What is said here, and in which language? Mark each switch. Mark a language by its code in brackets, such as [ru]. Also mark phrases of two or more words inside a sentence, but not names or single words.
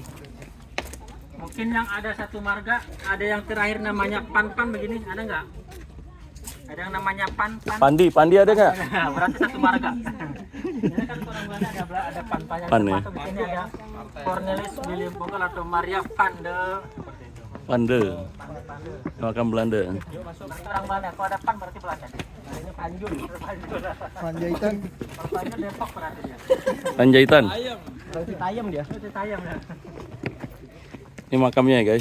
[id] Mungkin yang ada satu marga, ada yang terakhir namanya Pan begini, ada nggak? Ada yang namanya Pan. Pandi ada nggak? Berarti satu marga. Ini kan orang Belanda ada Pan-Pannya. Pan, ya? Termasuk di sini ada Cornelis William Vogel atau Maria van de Pande. Makam Belanda. Berarti orang mana? Kalau ada Pan berarti Belanda. Nah, ini Panjul. Panjaitan. Kalau Panjul Depok berarti dia. Panjaitan. Berarti tayam dia. Itu Tayam ya. Ini makamnya ya guys.